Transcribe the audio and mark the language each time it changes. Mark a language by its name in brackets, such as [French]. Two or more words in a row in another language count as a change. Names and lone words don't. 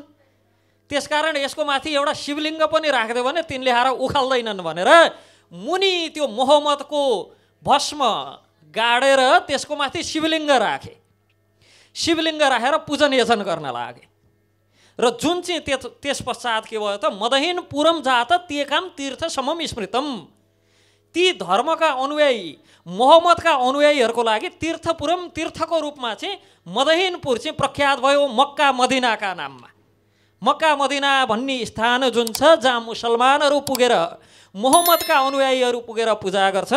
[Nepali] त्यसकारण यसको माथि एउटा शिवलिङ्ग पनि राखिदियो भने तिनले हार उखाल्दैनन् भनेर मुनि त्यो मोहम्मदको भस्म गाडेर त्यसको माथि शिवलिङ्ग राखे। शिवलिङ्ग राखेर पूजन यजन गर्न लागे। र जुन चाहिँ त्यस पश्चात के भयो त, [Sanskrit] मदहीन पुरम जात तेकाम तीर्थ समम स्मृतम। [Nepali] ती धर्मका अनुयायी, मोहम्मदका अनुयायीहरूको लागि तीर्थपुरम, तीर्थको रूपमा चाहिँ मदहीनपुर चाहिँ प्रख्यात भयो मक्का मदिनाका नाममा। मक्का मदिना भन्ने स्थान जुन छ, जहाँ मुसलमानहरू पुगेर, मोहम्मदका अनुयायीहरू पुगेर पूजा गर्छन्।